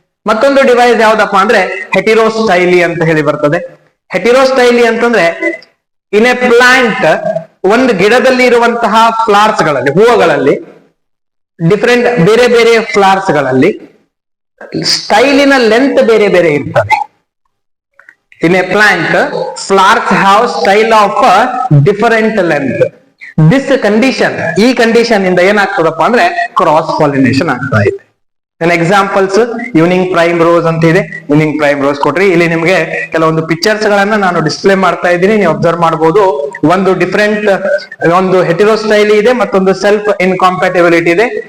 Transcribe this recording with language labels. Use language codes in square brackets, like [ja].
[kn] ಮತ್ತೊಂದು ಡಿವೈಸ್ ಯಾವ್ದಪ್ಪ ಅಂದ್ರೆ ಹೆಟಿರೋಸ್ಟೈಲಿ ಅಂತ ಹೇಳಿ ಬರ್ತದೆ. ಹೆಟಿರೋಸ್ಟೈಲಿ ಅಂತಂದ್ರೆ [en] in a plant, [kn] ಒಂದು ಗಿಡದಲ್ಲಿ ಇರುವಂತಹ ಫ್ಲವರ್ಸ್ ಗಳಲ್ಲಿ, ಹೂವುಗಳಲ್ಲಿ ಡಿಫರೆಂಟ್ ಬೇರೆ ಬೇರೆ ಫ್ಲವರ್ಸ್ ಗಳಲ್ಲಿ ಸ್ಟೈಲಿನ ಲೆಂತ್ ಬೇರೆ ಬೇರೆ ಇರ್ತದೆ. [en] In a plant, flowers have style of different length. This condition, [kn] ಈ ಕಂಡೀಷನ್ ಇಂದ ಏನಾಗ್ತದಪ್ಪ ಅಂದ್ರೆ ಕ್ರಾಸ್ ಪಾಲಿನೇಷನ್ ಆಗ್ತಾ ಇದೆ. ಎಕ್ಸಾಂಪಲ್ಸ್ ಈವ್ನಿಂಗ್ ಪ್ರೈಮ್ ರೋಸ್ ಅಂತ ಇದೆ, ಈವ್ನಿಂಗ್ ಪ್ರೈಮ್ ರೋಸ್ ಕೊಟ್ರಿ. ಇಲ್ಲಿ ನಿಮ್ಗೆ ಕೆಲವೊಂದು ಪಿಕ್ಚರ್ಸ್ ಗಳನ್ನ ನಾನು ಡಿಸ್ಪ್ಲೇ ಮಾಡ್ತಾ ಇದ್ದೀನಿ, ನೀವು ಅಬ್ಸರ್ವ್ ಮಾಡಬಹುದು. ಒಂದು ಡಿಫರೆಂಟ್, ಒಂದು ಹೆಟಿರೋ ಸ್ಟೈಲ್ ಇದೆ, ಮತ್ತೊಂದು ಸೆಲ್ಫ್ ಇನ್ಕಾಂಪ್ಯಾಟಿಬಿಲಿಟಿ ಇದೆ.